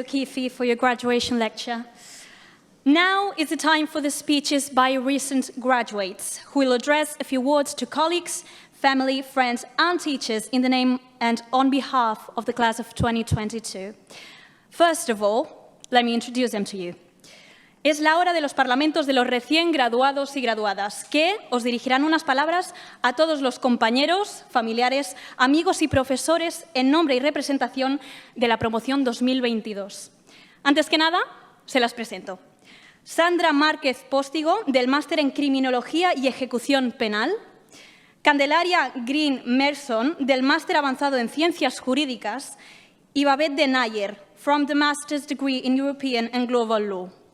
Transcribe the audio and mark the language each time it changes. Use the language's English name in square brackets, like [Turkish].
[English] O'Keefe, for your graduation lecture. Now is the time for the speeches by recent graduates, who will address a few words to colleagues, family, friends, and teachers in the name and on behalf of the class of 2022. First of all, let me introduce them to you. [Spanish] Es la hora de los parlamentos de los recién graduados y graduadas, que os dirigirán unas palabras a todos los compañeros, familiares, amigos y profesores en nombre y representación de la promoción 2022. Antes que nada, se las presento. Sandra Márquez Póstigo, del Máster en Criminología y Ejecución Penal. Candelaria Green Merson, del Máster Avanzado en Ciencias Jurídicas. [English] Y Babette de Nayer, from the Master's degree in European and Global Law.